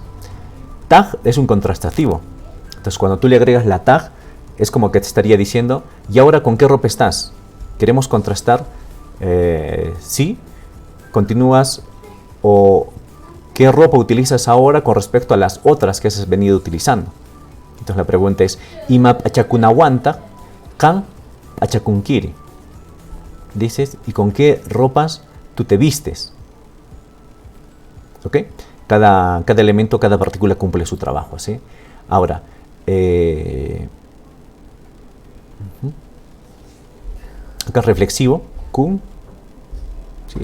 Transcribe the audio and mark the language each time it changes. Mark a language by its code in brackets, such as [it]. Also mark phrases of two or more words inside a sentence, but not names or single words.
[es] Taj es un contrastativo. Entonces, cuando tú le agregas la taj, es como que te estaría diciendo, ¿y ahora con qué ropa estás? Queremos contrastar si continúas o qué ropa utilizas ahora con respecto a las otras que has venido utilizando. Entonces la pregunta es, [qu] ima achakunawanta, kan achakunkiri. [es] Dices, ¿y con qué ropas tú te vistes? ¿Ok? Cada elemento, cada partícula cumple su trabajo, ¿sí? Ahora, acá reflexivo, kun, ¿sí?